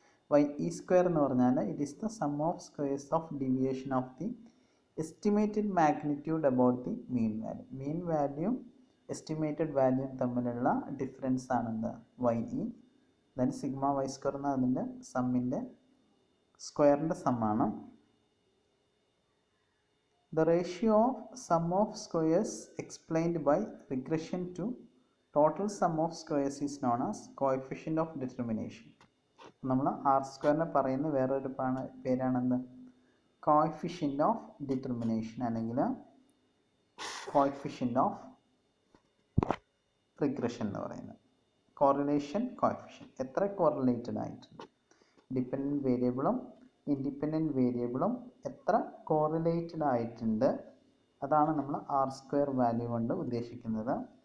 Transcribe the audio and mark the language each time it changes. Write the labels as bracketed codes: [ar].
[en] Y E square [ml] എന്ന് പറഞ്ഞാൽ [en] It is the sum of squares of deviation of the estimated magnitude about the mean value. [ml] Mean വാല്യൂയും estimated വാല്യൂയും തമ്മിലുള്ള difference ആണെന്ത് Y E. Then sigma Y square എന്ന് അതിൻ്റെ സമ്മിൻ്റെ സ്ക്വയറിൻ്റെ സമ്മാണ്. [en] The ratio of sum of squares explained by regression to total sum of squares is known as coefficient of determination. [ml] നമ്മൾ R സ്ക്വയറിനെ പറയുന്ന വേറൊരു പേരാണെന്ത് coefficient of determination അല്ലെങ്കിൽ coefficient of regression എന്ന് പറയുന്നത്. Correlation കോഎഫിഷ്യൻ, എത്ര കോറിലേറ്റഡ് ആയിട്ടുണ്ട്, ഡിപ്പെൻഡൻറ്റ് വേരിയബിളും ഇൻഡിപെൻഡൻറ്റ് വേരിയബിളും എത്ര കോറിലേറ്റഡ് ആയിട്ടുണ്ട്, അതാണ് നമ്മൾ ആർ സ്ക്വയർ വാല്യൂ കൊണ്ട് ഉദ്ദേശിക്കുന്നത്.